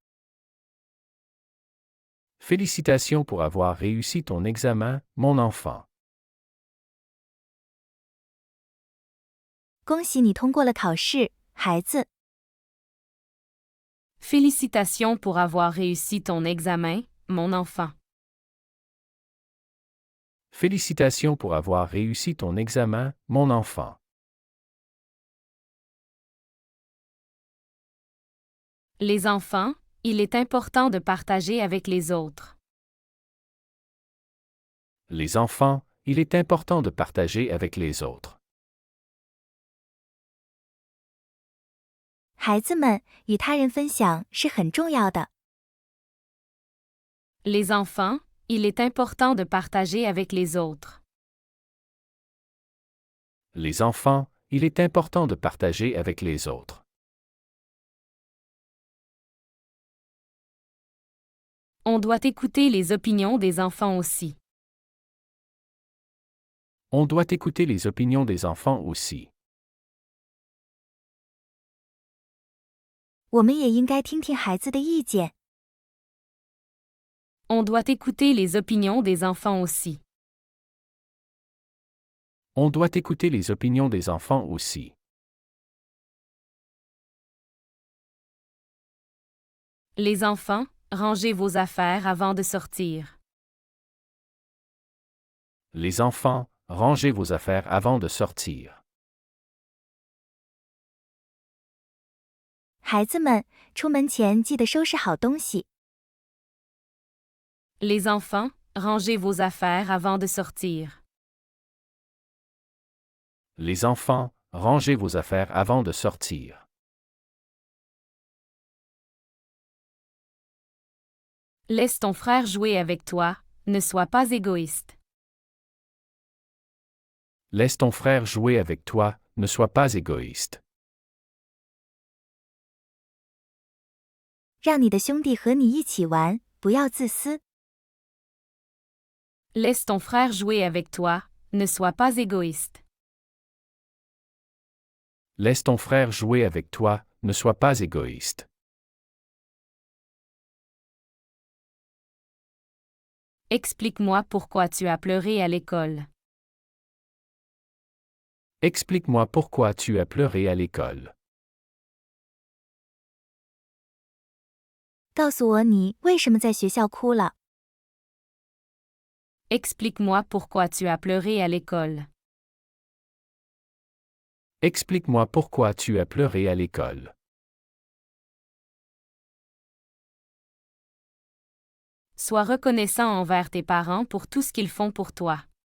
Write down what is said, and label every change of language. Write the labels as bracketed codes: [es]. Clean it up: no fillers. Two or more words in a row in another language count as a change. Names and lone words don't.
[fr] Félicitations pour avoir réussi ton examen, mon enfant. [zh] 恭喜你通过了考试，孩子。 [fr] Félicitations pour avoir réussi ton examen, mon enfant. Félicitations pour avoir réussi ton examen, mon enfant. Les enfants, il est important de partager avec les autres. Les enfants, il est important de partager avec les autres. [zh] 孩子们，与他人分享是很重要的。 [fr] Les enfants, Il est important de partager avec les autres. Les enfants, il est important de partager avec les autres. On doit écouter les opinions des enfants aussi. On doit écouter les opinions des enfants aussi. [zh] 我们也应该听听孩子的意见。 [fr] On doit écouter les opinions des enfants aussi. On doit écouter les opinions des enfants aussi. Les enfants, rangez vos affaires avant de sortir. Les enfants, rangez vos affaires avant de sortir. [zh] 孩子们，出门前记得收拾好东西。 [fr] Les enfants, rangez vos affaires avant de sortir. Les enfants, rangez vos affaires avant de sortir. Laisse ton frère jouer avec toi, ne sois pas égoïste. Laisse ton frère jouer avec toi, ne sois pas égoïste. [zh] 让你的兄弟和你一起玩，不要自私。 [fr] Laisse ton frère jouer avec toi, ne sois pas égoïste. Laisse ton frère jouer avec toi, ne sois pas égoïste. Explique-moi pourquoi tu as pleuré à l'école. Explique-moi pourquoi tu as pleuré à l'école. [zh] 告诉我你为什么在学校哭了。 [fr] Explique-moi pourquoi tu as pleuré à l'école. Explique-moi pourquoi tu as pleuré à l'école. Sois reconnaissant envers tes parents pour tout ce qu'ils font pour toi.